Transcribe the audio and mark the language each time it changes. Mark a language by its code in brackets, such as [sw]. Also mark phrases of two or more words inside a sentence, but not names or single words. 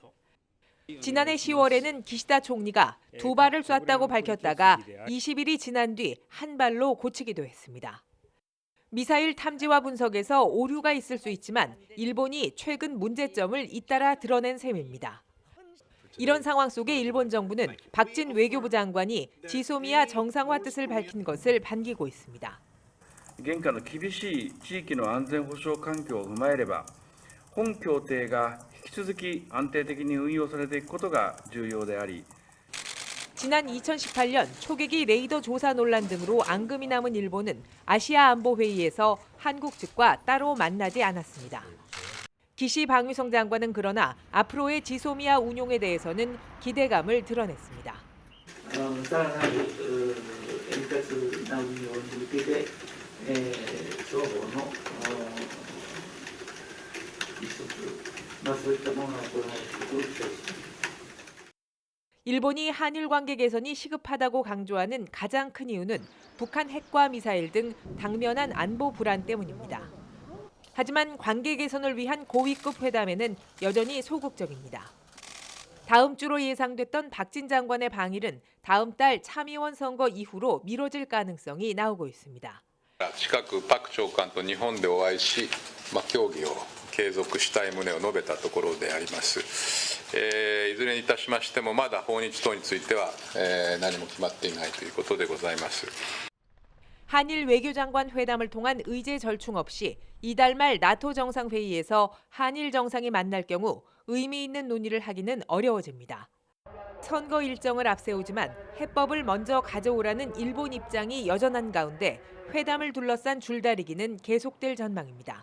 [ko] 지난해 10월에는 기시다 총리가 2발을 쐈다고 밝혔다가 20일이 지난 뒤 1발로 고치기도 했습니다. 미사일 탐지와 분석에서 오류가 있을 수 있지만 일본이 최근 문제점을 잇따라 드러낸 셈입니다. 이런 상황 속에 일본 정부는 박진 외교부 장관이 지소미아 정상화 뜻을 밝힌 것을 반기고 있습니다. [ja] 現下の厳しい地域の安全保障環境を踏まえれば、本協定が引き続き安定的に運用されていくことが重要であり、 [ko] 지난 2018년 초계기 레이더 조사 논란 등으로 앙금이 남은 일본은 아시아 안보 회의에서 한국 측과 따로 만나지 않았습니다. 기시 방위성 장관은 그러나 앞으로의 지소미아 운용에 대해서는 기대감을 드러냈습니다. [ja] さらなる円滑な運用に向けて双方の意思そういったものを行うことを期待します。 [ko] 일본이 한일 관계 개선이 시급하다고 강조하는 가장 큰 이유는 북한 핵과 미사일 등 당면한 안보 불안 때문입니다. 하지만 관계 개선을 위한 고위급 회담에는 여전히 소극적입니다. 다음 주로 예상됐던 박진 장관의 방일은 다음 달 참의원 선거 이후로 미뤄질 가능성이 나오고 있습니다. [ja] 近くパク長官と日本でお会いし、協議を継続したい旨を述べたところであります。いずれにいたしましてもまだ訪日等については何も決まっていないということでございます。 [ko] 한일 외교장관 회담을 통한 의제 절충 없이 이달 말 나토 정상회의에서 한일 정상이 만날 경우 의미 있는 논의를 하기는 어려워집니다. 선거 일정을 앞세우지만 해법을 먼저 가져오라는 일본 입장이 여전한 가운데 회담을 둘러싼 줄다리기는 계속될 전망입니다.